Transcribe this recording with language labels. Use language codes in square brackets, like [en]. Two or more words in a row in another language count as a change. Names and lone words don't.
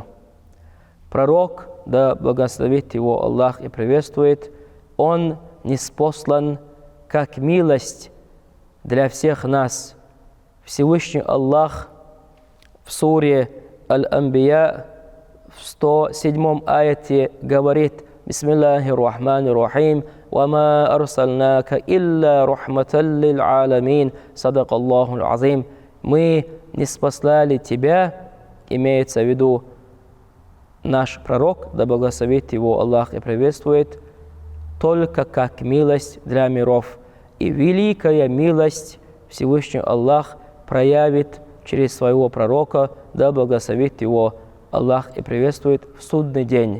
[ru] Пророк, да благословит его Аллах и приветствует, он ниспослан как милость для всех нас. Всевышний Аллах в суре Аль-Анбия в 107 аяте говорит: [ar] «بسم الله الرحمن الرحيم، وما أرسلناك إلا رحمة للعالمين، صدق الله العظيم». [ru] Мы не спаслали тебя, имеется в виду наш пророк, да благословит его Аллах и приветствует, только как милость для миров. И великая милость Всевышний Аллах проявит через своего пророка, да благословит его Аллах и приветствует в судный день.